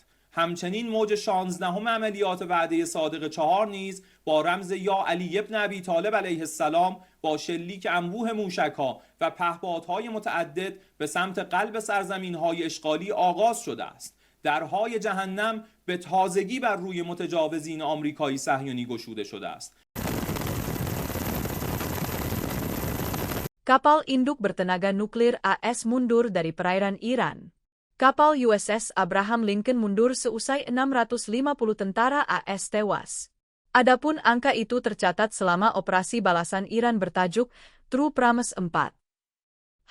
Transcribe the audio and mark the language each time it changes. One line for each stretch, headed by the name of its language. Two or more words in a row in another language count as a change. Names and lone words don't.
Persian: همچنین موج 16 عملیات وعده صادق 4 نیز با رمز یا علی ابن ابی طالب
Arabic: علیه السلام
Persian: با شلیک انبوه موشک‌ها و پهپادهای متعدد به سمت قلب سرزمین‌های اشغالی آغاز شده است. درهای جهنم به تازگی بر روی متجاوزین آمریکایی صهیونی گشوده شده است.
Indonesian: Kapal induk bertenaga nuklir AS mundur dari perairan Iran. Kapal USS Abraham Lincoln mundur seusai 650 tentara AS tewas. Adapun angka itu tercatat selama operasi balasan Iran bertajuk True Promise 4.